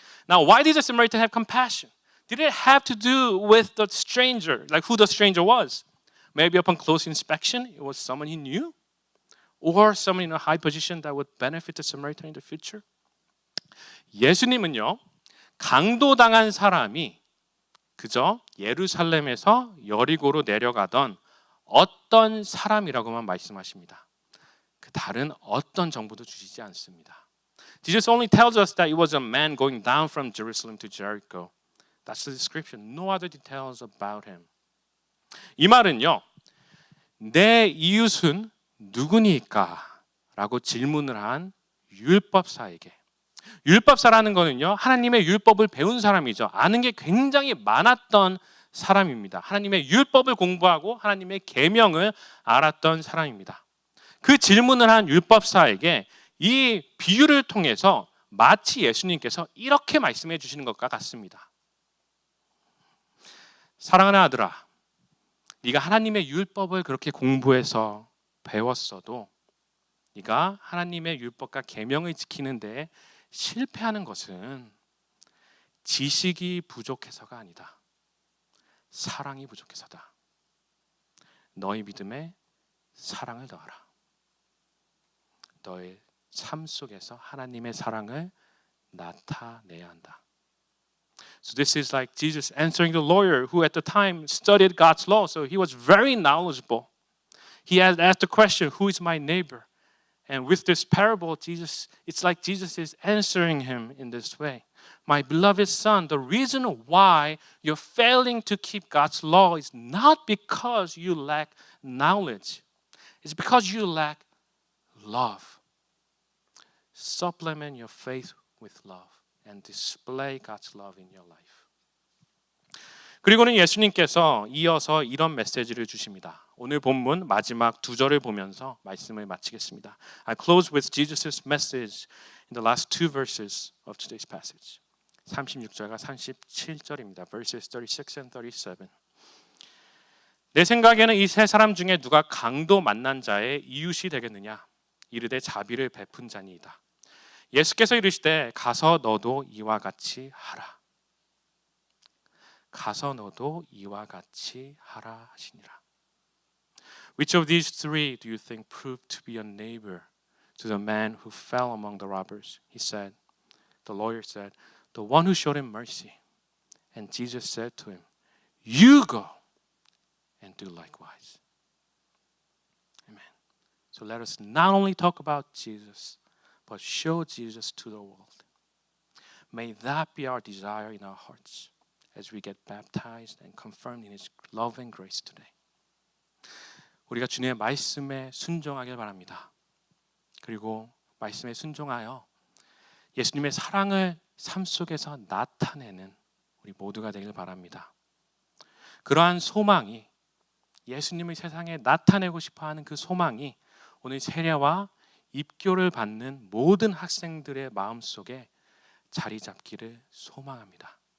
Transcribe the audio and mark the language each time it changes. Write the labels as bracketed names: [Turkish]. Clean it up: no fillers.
[English] Now, why did the Samaritan have compassion? Did it have to do with the stranger, like who the stranger was? Maybe upon close inspection, it was someone he knew? Or someone in a high position that would benefit the Samaritan in the future? [Korean] 예수님은요, 강도당한 사람이 그저 예루살렘에서 여리고로 내려가던 어떤 사람이라고만 말씀하십니다. 그 다른 어떤 정보도 주시지 않습니다. [English] Jesus only tells us that it was a man going down from Jerusalem to Jericho. That's the description. No other details about him. [Korean] 이 말은요, 내 이웃은 누구니까? 라고 질문을 한 율법사에게, 율법사라는 거는요, 하나님의 율법을 배운 사람이죠. 아는 게 굉장히 많았던 사람입니다. 하나님의 율법을 공부하고 하나님의 계명을 알았던 사람입니다. 그 질문을 한 율법사에게 이 비유를 통해서 마치 예수님께서 이렇게 말씀해 주시는 것과 같습니다. 사랑하는 아들아, 네가 하나님의 율법을 그렇게 공부해서 배웠어도 네가 하나님의 율법과 계명을 지키는 데 실패하는 것은 지식이 부족해서가 아니다. 사랑이 부족해서다. 너희 믿음에 사랑을 더하라. 너의 삶 속에서 하나님의 사랑을 나타내야 한다. [English] So this is like Jesus answering the lawyer who at the time studied God's law. So he was very knowledgeable. He had asked the question, who is my neighbor? And with this parable, it's like Jesus is answering him in this way. My beloved son, the reason why you're failing to keep God's law is not because you lack knowledge. It's because you lack love. Supplement your faith with love and display God's love in your life. [Korean] 그리고는 예수님께서 이어서 이런 메시지를 주십니다. 오늘 본문 마지막 두 절을 보면서 말씀을 마치겠습니다. [English] I close with Jesus' message in the last two verses of today's passage. [Korean] 36절과 37절입니다. [English] Verses 36 and 37. [Korean] 내 생각에는 이 세 사람 중에 누가 강도 만난 자의 이웃이 되겠느냐? 이르되 자비를 베푼 자니이다. 예수께서 이르시되 가서 너도 이와 같이 하라. 가서 너도 이와 같이 하라 하시니라. [English] Which of these three do you think proved to be a neighbor to the man who fell among the robbers? He said, the lawyer said, the one who showed him mercy. And Jesus said to him, you go and do likewise. Amen. So let us not only talk about Jesus, but show Jesus to the world. May that be our desire in our hearts as we get baptized and confirmed in His love and grace today. [Korean] 우리가 주님의 말씀에 순종하길 바랍니다. 그리고 말씀에 순종하여 예수님의 사랑을 삶 속에서 나타내는 우리 모두가 되길 바랍니다. 그러한 소망이, 예수님을 세상에 나타내고 싶어하는 그 소망이 오늘 세례와 입교를 받는 모든 학생들의 마음속에 자리 잡기를 소망합니다.